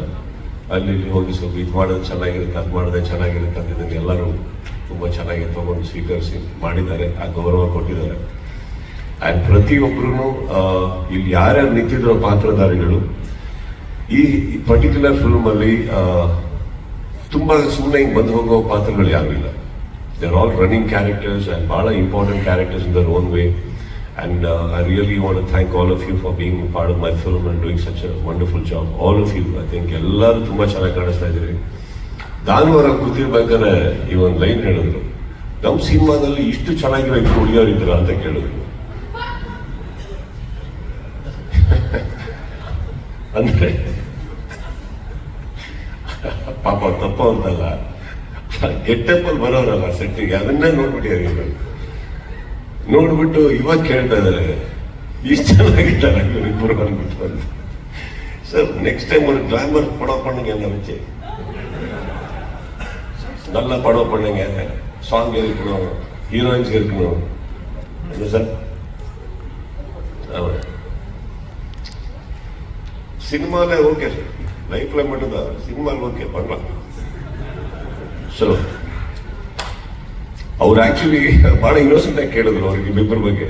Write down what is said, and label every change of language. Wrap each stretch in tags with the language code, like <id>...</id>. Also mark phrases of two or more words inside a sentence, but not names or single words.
<kn>ಅಲ್ಲಿ ಹೋಗಿ ಸ್ವಲ್ಪ ಇದು ಮಾಡೋದು ಚೆನ್ನಾಗಿರುತ್ತೆ, ಅದು ಮಾಡಿದ್ರೆ ಚೆನ್ನಾಗಿರುತ್ತೆ ಅಂತ ಇದನ್ನು ಎಲ್ಲರೂ ತುಂಬ ಚೆನ್ನಾಗಿ ತಗೊಂಡು ಸ್ವೀಕರಿಸಿ ಮಾಡಿದ್ದಾರೆ, ಆ ಗೌರವ ಕೊಟ್ಟಿದ್ದಾರೆ. ಆ್ಯಂಡ್ ಪ್ರತಿಯೊಬ್ಬರೂ ಇಲ್ಲಿ ಯಾರ್ಯಾರು ನಿಂತಿರೋ ಪಾತ್ರಧಾರಿಗಳು ಈ</kn> <en>particular filmಲ್ಲಿ</en> <kn>ತುಂಬ ಸುಮ್ಮನೆ ಹಿಂಗೆ ಬಂದು ಹೋಗೋ ಪಾತ್ರಗಳು ಯಾರೂ ಇಲ್ಲ.</kn> <en>They are all running characters and ಭಾಳ important characters in their own way. And I really want to thank all of you for being part of my film and doing such a wonderful job. All of you, I think</en> <kn>ಎಲ್ಲರೂ ತುಂಬ ಚೆನ್ನಾಗಿ ಕಾಣಿಸ್ತಾ ಇದ್ದೀರಿ. ದಾನವರ ಕೂತಿರ್ಬೇಕಾದ್ರೆ ಈ ಒಂದು ಲೈನ್ ಹೇಳಿದ್ರು, ನಮ್ಮ ಸಿನಿಮಾದಲ್ಲಿ ಇಷ್ಟು ಚೆನ್ನಾಗಿರೋ ಇಷ್ಟು ಹುಡುಗಿಯರಿದ್ರ ಅಂತ ಕೇಳಿದ್ರು. ಅಂದ್ರೆ ಪಾಪ ತಪ್ಪ ಅಂತಲ್ಲ, ಗೆಟ್ಟಪ್ಪಲ್ಲಿ ಬರೋರಲ್ಲ ಸೆಟ್ಟಿಗೆ, ಅದನ್ನೇ ನೋಡ್ಬಿಟ್ಟಿದ್ದಾರೆ. ನೋಡ್ಬಿಟ್ಟು ಇವಾಗ ಕೇಳ್ತಾ ಇದ್ದಾರೆ, ಇಷ್ಟು ಚೆನ್ನಾಗಿದ್ದಾರೆ ಇವರಿಬ್ಬರು ಅಂದ್ಬಿಟ್ಟು ಅಂತ.</kn> <en>Sir next time</en> <ta>ஒரு கிளாமர் படம் பண்ணுங்க என்ன வச்சு, நல்ல படம் பண்ணுங்க, சாங் இருக்கணும், ஹீரோயின்ஸ் இருக்கணும்,</ta> <kn>ಏನು ಸರ್ ಸಿನಿಮಾಲೇ</kn> <en>Okay sir,</en> <kn>ಲೈಫ್ ಲೈಫ್ ಮಟ್ಟದ ಸಿನಿಮಾಲ್ ಓಕೆ ಬರಲ್ಲ. ಸೊ ಅವ್ರು ಆಕ್ಚುಲಿ ಬಹಳ ಇನ್ನೋಸೆಂಟ್ ಆಗಿ ಕೇಳಿದ್ರು ಅವ್ರಿಗೆ ಇಬ್ಬರ ಬಗ್ಗೆ.</kn>